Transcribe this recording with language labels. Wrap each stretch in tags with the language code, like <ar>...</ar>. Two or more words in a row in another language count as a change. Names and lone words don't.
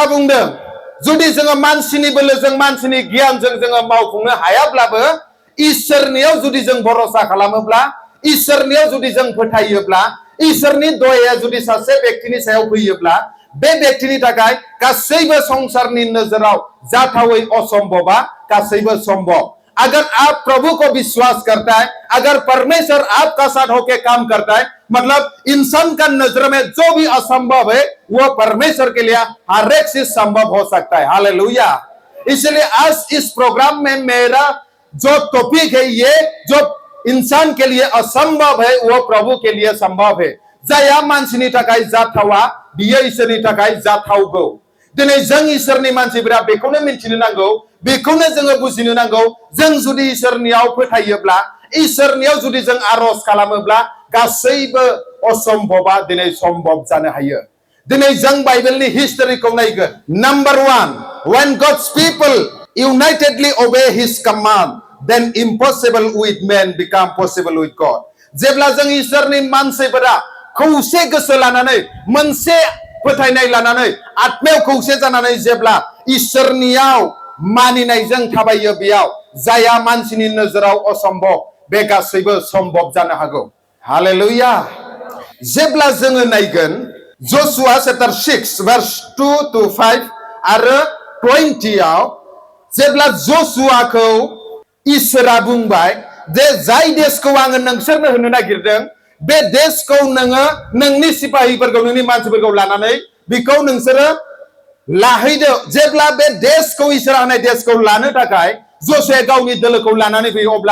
<brx>बुंदों जुदि जोङो मानसिनि बोलोजों मानसिनि गियानजों जोङो मावफुंनो हायाब्लाबो इसोरनियाव जुदि जों भरोसा खालामोब्ला इसोरनियाव जुदि जों फोथायोब्ला इसोरनि दयाया जुदि सासे व्यक्तिनि सायाव फैयोब्ला बे व्यक्तिनि थाखाय गासैबो संसारनि नोजोराव जाथावै असम्भबा गासैबो सम्भब</brx> <hi>अगर आप प्रभु को विश्वास करता है अगर परमेश्वर आपका साथ होके काम करता है मतलब इंसान का नजर में जो भी असंभव है वो परमेश्वर के लिए हर एक चीज संभव हो सकता है हालेलुया इसलिए आज इस प्रोग्राम में मेरा जो टॉपिक है ये जो इंसान के लिए असंभव है वो प्रभु के लिए संभव है</hi> <brx>जाया मानसिनि थाखाय जाथावा बियो इसोरनि थाखाय जाथावगौ दिनै जों इसोरनि मानसिफोरा बेखौनो मिन्थिनो नांगौ बेखौनो जोङो बुजिनो नांगौ जों जुदि इसोरनियाव फोथायोब्ला इसोरनियाव जुदि जों आरज खालामोब्ला गासैबो असम्भबा दिनै सम्भब जानो हायो दिनै जों बाइबेलनि हिस्टरिखौ नायगोन नम्बर 1</brx> <en>when God's people unitedly obey his command then impossible with men become possible with God जेब्ला</en> <brx>जों इसोरनि मानसिफोरा खौसे गोसो लानानै मोनसे फोथायनाय लानानै आत्मायाव खौसे जानानै जेब्ला इसोरनियाव मानिनायजों थाबायो बेयाव जाया मानसिनि नोजोराव असम्भव बे गासैबो सम्भब जानो हागौ हालेलुया जेब्ला जोङो नायगोन जशुआ चैप्टार 6 verse 2 to 5 आरो 20 आव जेब्ला जशुआखौ इसोरा बुंबाय जे जाय देशखौ आङो नोंसोरनो होनो नागिरदों बे देशखौ नोङो नोंनि सिपाहिफोरखौ नोंनि मानसिफोरखौ लानानै बेखौ नोंसोरो लाहैदो जेब्ला बे देशखौ इसोरा होनाय देशखौ लानो थाखाय जशुआ गावनि दोलोखौ लानानै फैयो अब्ला</brx>